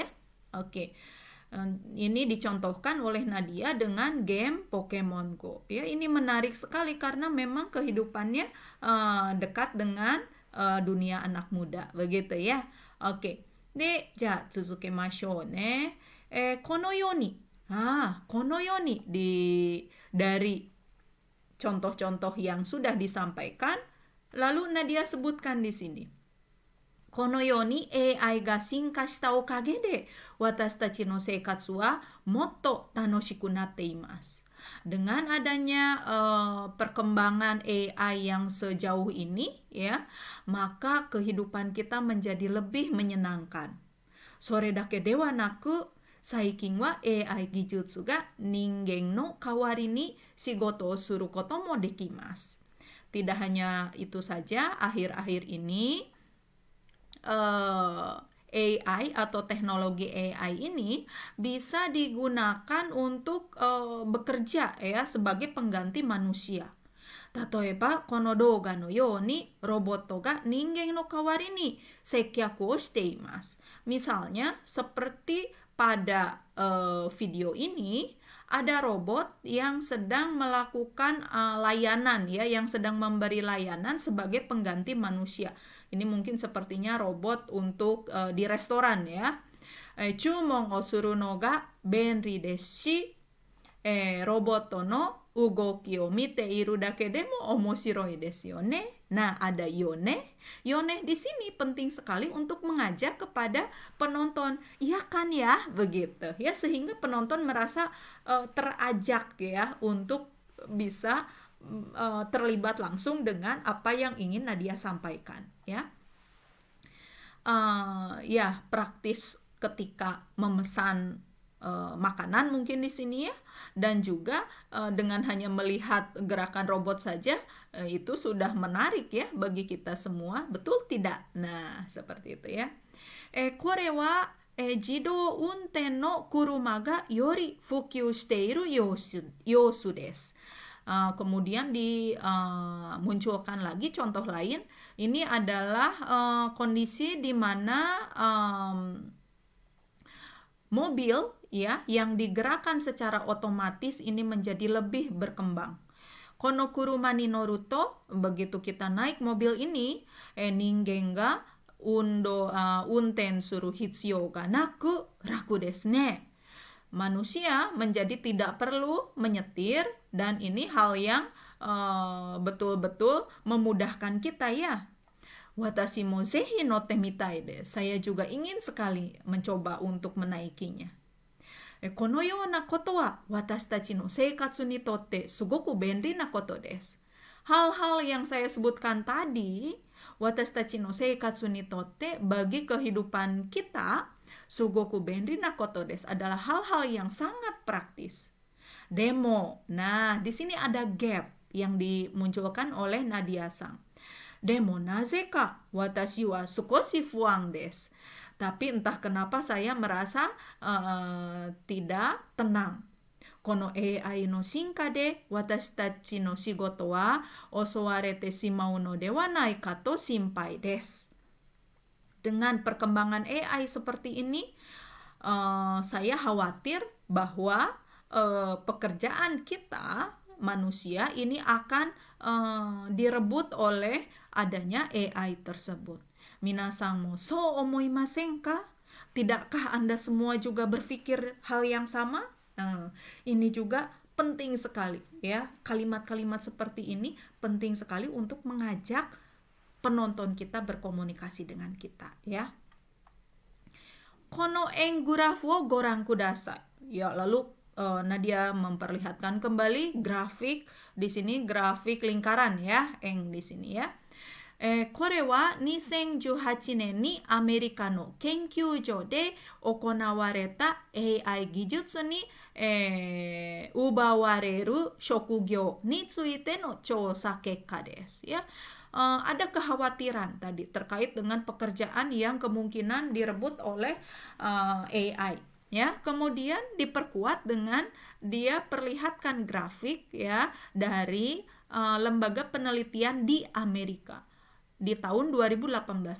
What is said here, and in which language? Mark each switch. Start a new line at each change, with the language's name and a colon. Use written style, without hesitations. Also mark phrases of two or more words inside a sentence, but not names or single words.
Indonesian: Oke. Ini dicontohkan oleh Nadia dengan game Pokemon Go. Ya, ini menarik sekali karena memang kehidupannya dekat dengan dunia anak muda, begitu ya. Oke.
Japanese: で、じゃ続けましょうね. このように. このように
Indonesian: dari contoh-contoh yang sudah disampaikan, lalu Nadia sebutkan di sini.
Japanese: このようにAIが進化したおかげで私たちの生活はもっと楽しくなっています.
Indonesian: Dengan adanya perkembangan AI yang sejauh ini ya, maka kehidupan kita menjadi lebih menyenangkan.
Japanese: それだけではなく最近はAI技術が人間の代わりに仕事をすることもできます.
Indonesian: Tidak hanya itu saja, akhir-akhir ini AI atau teknologi AI ini bisa digunakan untuk bekerja ya sebagai pengganti manusia.
Japanese: 例えばこの動画のようにロボットが人間の代わりに接客をしています.
Indonesian: Misalnya seperti pada video ini ada robot yang sedang melakukan layanan ya, yang sedang memberi layanan sebagai pengganti manusia. Ini mungkin sepertinya robot untuk di restoran ya.
Japanese: 注文をするのが便利ですしロボットの動きを見ているだけでも面白いですよね.
Indonesian: Nah, ada yone. Yone di sini penting sekali untuk mengajak kepada penonton. Iya kan ya, begitu. Ya, sehingga penonton merasa terajak ya untuk bisa terlibat langsung dengan apa yang ingin Nadia sampaikan ya. Ya, praktis ketika memesan makanan mungkin di sini ya, dan juga dengan hanya melihat gerakan robot saja itu sudah menarik ya bagi kita semua, betul tidak? Nah, seperti itu ya.
Japanese: これは自動運転の車がより普及している様子です.
Indonesian: Kemudian dimunculkan lagi contoh lain. Ini adalah kondisi di mana mobil ya yang digerakkan secara otomatis ini menjadi lebih berkembang.
Japanese: この車に乗ると,
Indonesian: begitu kita naik mobil ini,
Japanese: 人間が運転する必要がなく楽ですね.
Indonesian: Manusia menjadi tidak perlu menyetir, dan ini hal yang betul-betul memudahkan kita ya.
Japanese: 私もぜひ乗ってみたいです.
Indonesian: Saya juga ingin sekali mencoba untuk menaikinya.
Japanese: このようなことは私たちの生活にとってすごく便利なことです.
Indonesian: Hal-hal yang saya sebutkan tadi,
Japanese: 私たちの生活にとって,
Indonesian: bagi kehidupan kita,
Japanese: すごく便利なことです,
Indonesian: adalah hal-hal yang sangat praktis. Demo, nah di sini ada gap yang dimunculkan oleh Nadia-san.
Japanese: でもなぜか私は少し不安です.
Indonesian: Tapi entah kenapa saya merasa tidak tenang.
Japanese: このAIの進化で私たちの仕事は奪われてしまうのではないかと心配です.
Indonesian: Dengan perkembangan AI seperti ini, saya khawatir bahwa pekerjaan kita manusia ini akan direbut oleh adanya AI tersebut.
Japanese: 皆さんもそう思いませんか?
Indonesian: Tidakkah Anda semua juga berpikir hal yang sama? Ini juga penting sekali ya. Kalimat-kalimat seperti ini penting sekali untuk mengajak penonton kita berkomunikasi dengan kita ya.
Japanese: この円グラフをご覧ください.
Indonesian: Ya, lalu Nadia memperlihatkan kembali grafik di sini, grafik lingkaran ya, eng di sini ya.
Japanese: これは 2018年にアメリカの研究所で行われた AI 技術に、奪われる職業についての調査結果です ya.
Indonesian: Ada kekhawatiran tadi terkait dengan pekerjaan yang kemungkinan direbut oleh AI ya. Kemudian diperkuat dengan dia perlihatkan grafik ya dari lembaga penelitian di Amerika di tahun 2018.